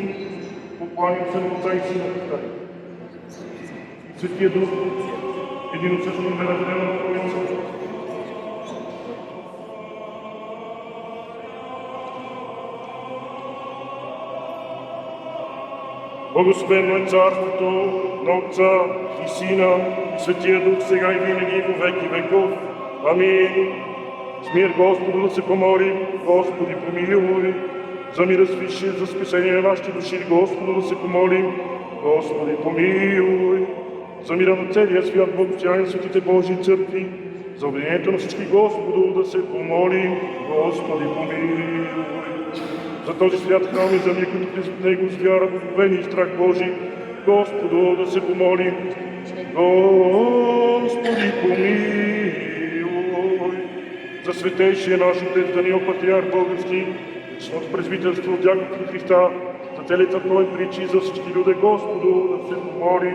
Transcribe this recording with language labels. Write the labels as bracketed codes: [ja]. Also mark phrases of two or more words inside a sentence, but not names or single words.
[bg] Поклоним се на Отца и Сина. И Светия Дух, един също ме разделя на Троица. Благословено е царството на Отца и Сина и Светия Дух, сега и винаги и [cu] во веки веков. [bg] Амин. С мир Господу да се помолим. Господи, помилуй. За мира свише, за спасение на нашите души, Господу да се помолим. Господи, помилуй. За мира на целия свят, благостояние на светите Божии църкви, за обединението на всички, Господу да се помолим. Господи, помилуй. За този свят храм и за ние, които влизат в него с вяра, благоговение и страх Божий, Господу да се помолим. Господи, помилуй. За светейшия наш отец Даниил Патриарх български, от презвителство от Дяков на Христа, за целият църковен притчи, за всички люди, Господу да се помолим.